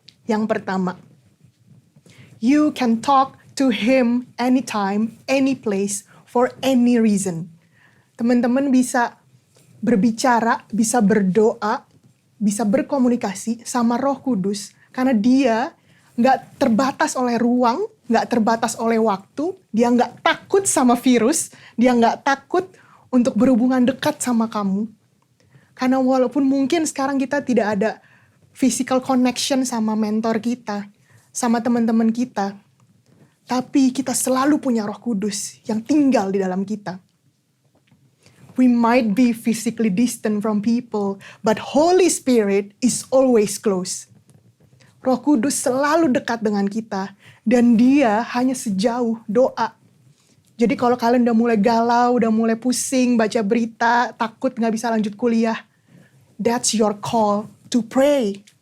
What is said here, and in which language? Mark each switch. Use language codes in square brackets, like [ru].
[id] Yang pertama, [en] you can talk to Him anytime, any place, for any reason. [id] Teman-teman bisa berbicara, bisa berdoa, bisa berkomunikasi sama Roh Kudus karena Dia gak terbatas oleh ruang, gak terbatas oleh waktu, Dia gak takut sama virus, Dia gak takut untuk berhubungan dekat sama kamu. Karena walaupun mungkin sekarang kita tidak ada physical connection sama mentor kita, sama teman-teman kita, tapi kita selalu punya Roh Kudus yang tinggal di dalam kita. [en] We might be physically distant from people, but Holy Spirit is always close. [id] Roh Kudus selalu dekat dengan kita, dan Dia hanya sejauh doa. Jadi kalau kalian udah mulai galau, udah mulai pusing, baca berita, takut gak bisa lanjut kuliah, [en] that's your call to pray.